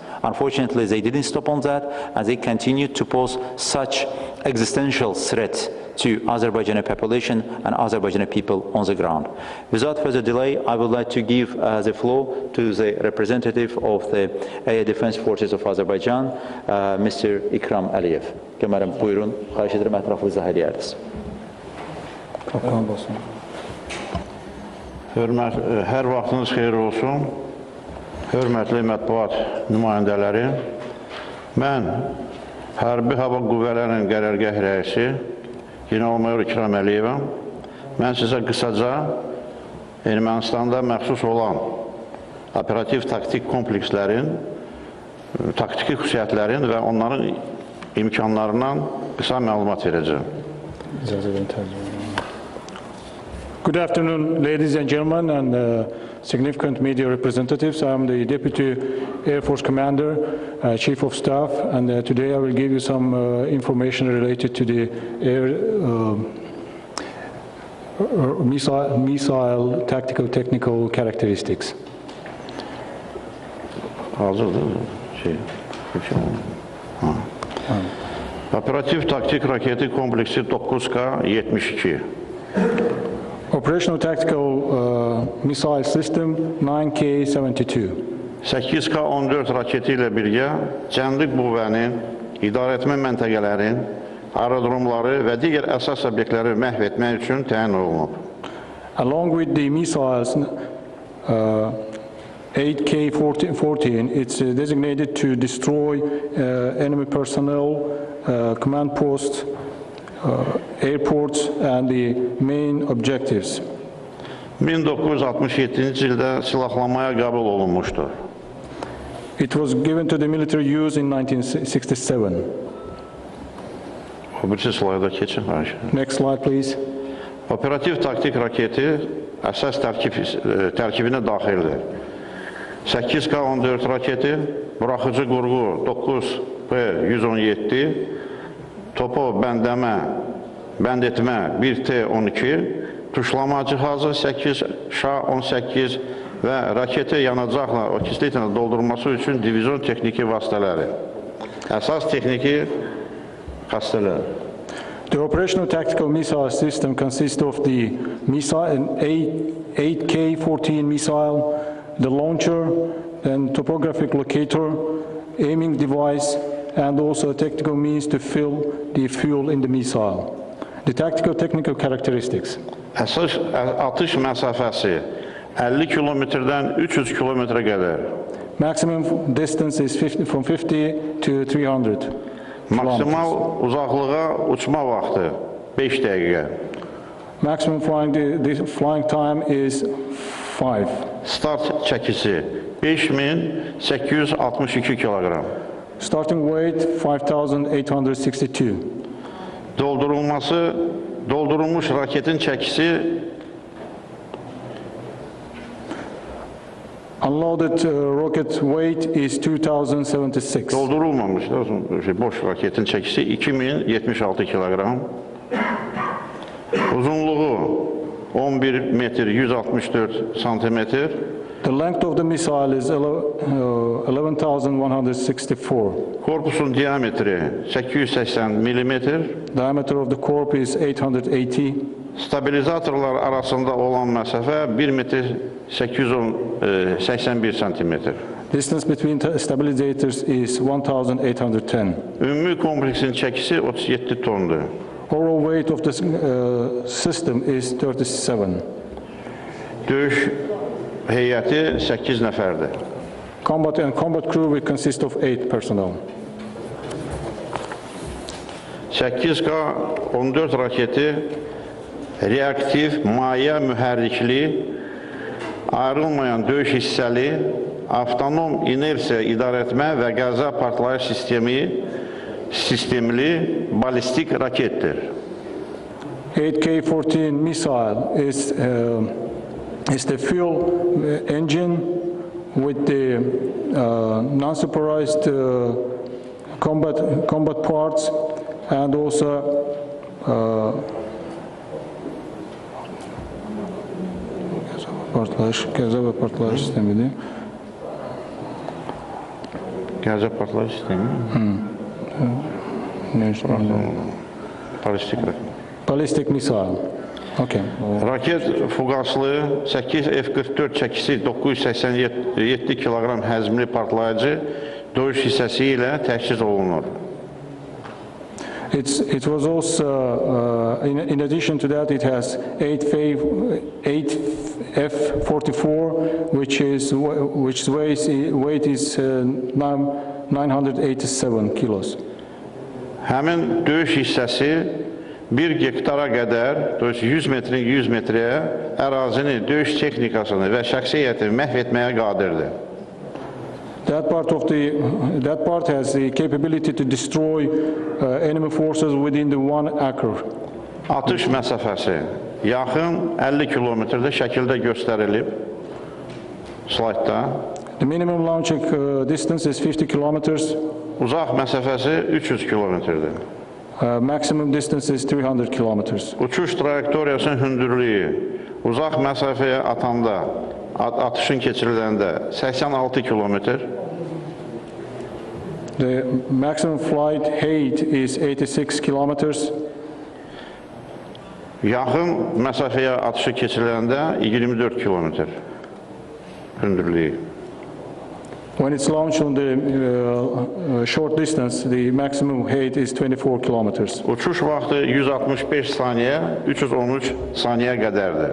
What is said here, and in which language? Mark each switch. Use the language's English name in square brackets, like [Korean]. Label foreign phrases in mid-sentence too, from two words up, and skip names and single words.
[English] Unfortunately, they didn't stop on that, and they continue to pose such existential threat to Azerbaijani population and Azerbaijani people on the ground. Without further delay, I would like to give the floor to the representative of the Air Defense Forces of Azerbaijan, Mr. İkram Əliyev. [Azerbaijani] Kəmərəm, buyurun, xahiş edirəm, ətraflı izah edərsiniz. Hər vaxtınız xeyir olsun. Hörmətli mətbuat nümayəndələri, mən Hərbi Hava Qüvvələrinin qərargah rəisi General-Mayor İkram Əliyevəm. Mən sizə qısaca Ermənistanda məxsus olan operativ taktik komplekslərin, taktiki xüsusiyyətlərin və onların imkanlarından qısa məlumat verəcəm. [English] Good afternoon, ladies and gentlemen, and significant media representatives. I'm the Deputy Air Force Commander, Chief of Staff, and today I will give you some information related to the air missile tactical technical characteristics. [Azerbaijani] Operativ taktik raketi kompleksi 9K-72. [English] Operational tactical missile system 9K-72. [Azerbaijani] 8K-14 raketi ilə birgə cəmlik qüvvənin, idarəetmə məntəqələrin, aerodromları və digər əsas obyektləri məhv etmək üçün təyin olunub. [English] Along with the missiles, 8K-14, it's designated to destroy enemy personnel, command posts, airports, and the main objectives. [Azerbaijani] 1967-ci ildə silahlanmaya qəbul olunmuşdur. [English] It was given to the military use in 1967. [Azerbaijani] O birisi slayda keçin. [English] Next slide, please. [Azerbaijani] Operativ taktik raketi əsas tərkibinə daxildir. 8K-14 raketi, buraxıcı qurğu 9P-117, topo bənd etmə 1T-12, tuşlama cihazı 8Ş-18 və raketi yanacaqla okislitle doldurması üçün divizyon texniki vasitələri. Əsas texniki vasitələr. [English] The operational tactical missile system consists of the missile, 8K-14 missile, the launcher, and topographic locator, aiming device, and also a technical means to fill the fuel in the missile. The tactical technical characteristics. [Azerbaijani] Əsas atış məsafəsi 50 kilometrdən 300 kilometrə qədər. [English] Maximum distance is from 50 to 300. [Azerbaijani] Maksimal uzaqlığa uçma vaxtı 5 dəqiqə. [English] Maximum flying time is 5. [Azerbaijani] Start çəkisi 5862 kiloqram. [English] Starting weight 5862. [Azerbaijani] Doldurulmuş raketin çəkisi [English] unloaded rocket weight is 2076. [Azerbaijani] Doldurulmamış boş raketin çəkisi 2076 kiloqram. Uzunluğu 11 metr 164 santimetr. [English] The length of the missile is 11,164. [Azerbaijani] Korpusun diametri 880 millimetr. [English] Diameter of the corp is 880. [Azerbaijani] Stabilizatorlar arasında olan məsafə 1 metr 881 santimetr. [English] Distance between stabilizators is 1810. [Azerbaijani] Ümumi kompleksin çəkisi 37 tondur. [English] Overall weight of the system is 37. [Azerbaijani] Döyüş heyəti 8 nəfərdir. [English] Combat crew will consist of 8 personnel. [Azerbaijani] 8K-14 raketi reaktiv, maye mühərrikli, ayrılmayan döyüş hissəli, avtonom inersiya idarəetmə və qəza partlayış sistemli balistik raketdir. [English] 8K-14 missile is the fuel engine with the non-supervised combat parts and also [Azerbaijani] qəza və partlayış sistemidir. Qəza partlayış sistemi? [English] Ballistic missile. Okay. [Azerbaijani] Raket fuqaslı 8 F-44 çəkisi 987 kiloqram həzmli partlayıcı döyüş hissəsi ilə təchiz olunur. [English] It was also, in addition to that, it has 8 F-44, which weight is 987 kilos. [Azerbaijani] Həmin döyüş hissəsi 1 hektara qədər, 100 metrin 100 metrəyə ərazini, döyüş texnikasını və şəxsiyyətini məhv etməyə qadirdir. [English] That part has the capability to destroy enemy forces within the 1 acre. [Azerbaijani] Atış məsafəsi yaxın 50 kilometrdə şəkildə göstərilib slaydda. [English] The minimum launching distance is 50 kilometers. [Azerbaijani] Uzaq məsafəsi 300 kilometrdir. [English] Maximum distance is 300 kilometers. [Azerbaijani] Uçuş trayektoriyasının hündürlüyü uzaq məsafəyə atanda, atışın keçiriləndə 86 kilometr. [English] The maximum flight height is 86 kilometers. [Azerbaijani] Yaxın məsafəyə atışı keçiriləndə 24 kilometr hündürlüyü. [English] When it's launched on the short distance, the maximum height is 24 kilometers. [Azerbaijani] Uçuş vaxtı 165 saniyə, 313 saniyə qədərdir.